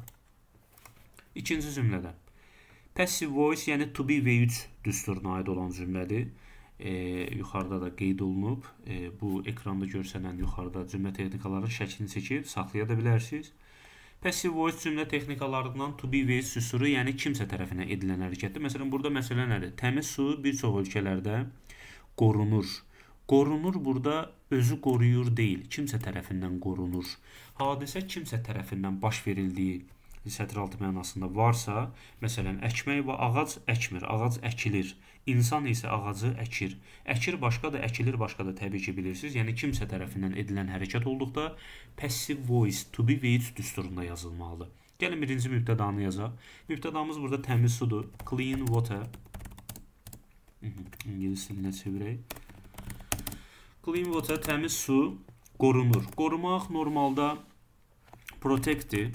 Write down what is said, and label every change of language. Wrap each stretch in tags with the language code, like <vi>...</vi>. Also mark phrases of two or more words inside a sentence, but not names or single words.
<az>İkinci cümlədə.</az> <en>Passive voice,</en> <az>yəni</az> <en>to be V3</en> <az>düsturuna aid olan cümlədir. Yuxarıda da qeyd olunub. Bu ekranda görsənən yuxarıda cümlə texnikalarının şəklini çəkib saxlaya da bilərsiniz.</az> <en>Passive voice</en> <az>cümlə texnikalarından</az> <en>to be with</en> <az>süsuru, yəni kimsə tərəfindən edilən hərəkətdir. Məsələn, burada məsələ nədir? Təmiz su bir çox ölkələrdə qorunur. Qorunur burada özü qoruyur deyil, kimsə tərəfindən qorunur. Hadisə kimsə tərəfindən baş verildiyi sətir altı mənasında varsa, məsələn, əkmək və ağac əkmir, ağac əkilir. İnsan isə ağacı əkir. Əkir başqadır, əkilir başqadır, təbii ki, bilirsiniz. Yəni kimsə tərəfindən edilən hərəkət olduqda</az> <en>passive voice to be with</en> <az>düsturunda yazılmalıdır. Gəlin birinci mübtədanı yazaq. Mübtədamız burada təmiz sudur.</az> <en>Clean water.</en> <az>İngilis dilinə çevirək.</az> <en>Clean water,</en> <az>təmiz su qorunur. Qorumaq normalda protectdir.</az>